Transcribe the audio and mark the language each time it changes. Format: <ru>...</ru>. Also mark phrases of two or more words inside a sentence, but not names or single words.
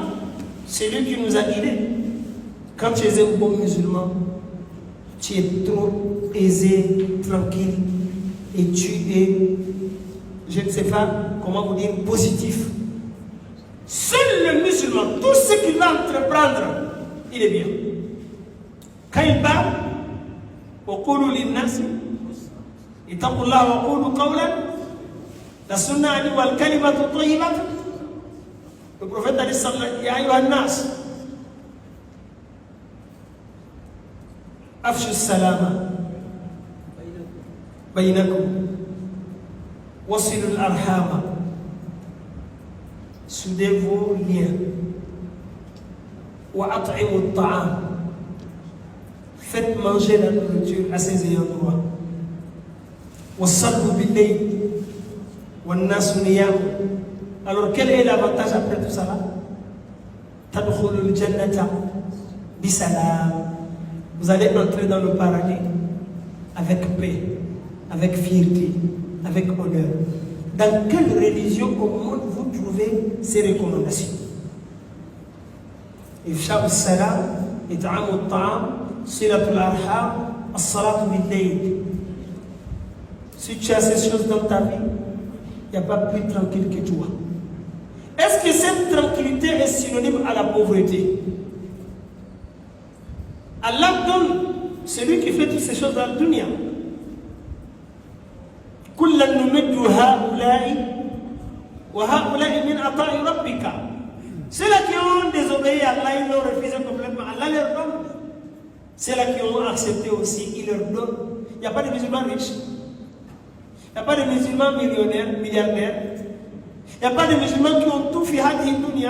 <fr>C'est lui qui nous a guidés. Quand tu es un bon musulman, tu es trop aisé, tranquille, et tu es, je ne sais pas comment vous dire, positif. Seul le musulman, tout ce qu'il va entreprendre, il est bien. Quand il parle,</fr> <ar>وَقُولُوا لِلنَّاسِ اتَّقُوا اللَّهَ وَقُولُوا قَوْلًا</ar> <fr>la sunna a dit</fr> <ar>والكلمة الطيبة.</ar> <fr>Le prophète a dit</fr> <ar>يا أيها الناس أفشوا السلام بينكم وصلوا الأرحام,</ar> <fr>soudez vos liens,</fr> <ar>وأطعموا الطعام,</ar> <fr>faites manger la nourriture à ses ayants droit,</fr> <ar>وصلوا بالليل.</ar> <fr>Alors quel est l'avantage après tout ça là?</fr> <ar>تدخلوا الجنة بسلام.</ar> <fr>Vous allez entrer dans le paradis avec paix, avec fierté, avec honneur. Dans quelle religion au monde vous trouvez ces recommandations?</fr> <ar>إفشاء السلام إطعام الطعام صلة الأرحام الصلاة بالليل.</ar> <fr>Si tu as ces choses dans ta vie, il n'y a pas plus tranquille que toi. Est-ce que cette tranquillité est synonyme à la pauvreté? Allah donne celui qui fait toutes ces choses dans la dunya.</fr> <ar>كلا نمد هؤلاء وهؤلاء من عطاء ربك.</ar> <fr>Ceux-là qui ont désobéi à Allah, ils l'ont refusé complètement. Allah leur donne. Ceux-là qui ont accepté aussi, il leur donne. Il n'y a pas de musulmans riches. Il n'y a pas de musulmans millionnaires, milliardaires. Il n'y a pas de musulmans qui ont tout fait</fr> <ar>هادي الدنيا.</ar>